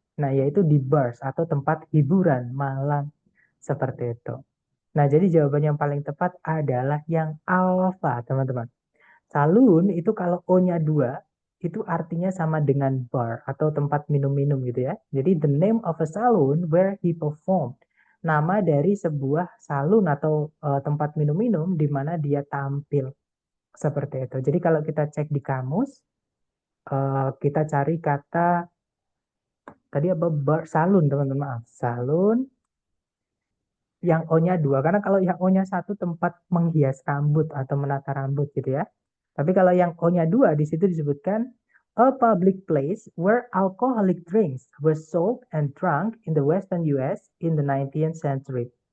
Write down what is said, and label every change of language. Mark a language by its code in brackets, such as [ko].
[id] Nah, yaitu di bars atau tempat hiburan malam seperti itu. Nah, jadi jawaban yang paling tepat adalah yang alfa, teman-teman. Saloon itu kalau O-nya 2, itu artinya sama dengan bar atau tempat minum-minum gitu ya. Jadi [en] the name of a saloon where he performed. [id] Nama dari sebuah salon atau tempat minum-minum di mana dia tampil. Seperti itu. Jadi kalau kita cek di kamus, kita cari kata, tadi apa, bar, salon, teman-teman. Maaf. Salon yang O-nya 2. Karena kalau yang O-nya 1 tempat menghias rambut atau menata rambut gitu ya. Tapi kalau yang O-nya 2 di situ disebutkan [en] a public place where alcoholic drinks were sold and drunk in the Western US in the 19th century.